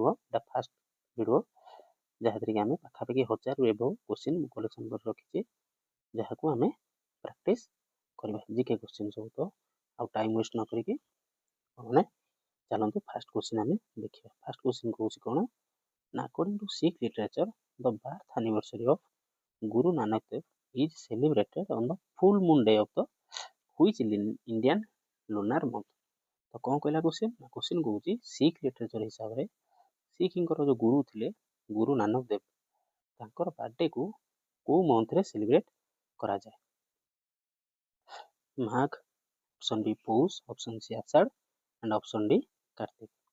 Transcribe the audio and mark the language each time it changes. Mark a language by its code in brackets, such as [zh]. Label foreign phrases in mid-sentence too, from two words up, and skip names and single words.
[or] ଏଇଟା [en] first video [or] ଯାହାଥିରେ କି ଆମେ ପାଖାପାଖି 1000ରୁ [en] above question [or] ମୁଁ କଲେକ୍ସନ୍ କରି ରଖିଛି, ଯାହାକୁ ଆମେ ପ୍ରାକ୍ଟିସ୍ କରିବା [en] GK question [or] ସବୁ। ତ ଆଉ [en] time waste [or] ନ କରିକି ମାନେ ଚାଲନ୍ତୁ [en] first question [or] ଆମେ ଦେଖିବା। [en] first question [or] କହୁଛି କ'ଣ ନା, [en] according to Sikh literature the birth anniversary of Guru Nanak Dev is celebrated on the full moon day of the which Indian lunar month। [or] ତ କ'ଣ କହିଲା କ୍ୱେଶ୍ଚିନ୍ କହୁଛି [en] Sikh literature [or] ହିସାବରେ ଶିଖ୍ଙ୍କର ଯେଉଁ ଗୁରୁ ଥିଲେ ଗୁରୁ ନାନକ ଦେବ, ତାଙ୍କର ବାର୍ଥଡେକୁ କେଉଁ ମନ୍ଥରେ ସେଲିବ୍ରେଟ୍ କରାଯାଏ? ମାଘ, [en] option B [or] ପୌଷ, [en] option C [or] ଆଷାଢ଼ [en] and option D [or] କାର୍ତ୍ତିକ।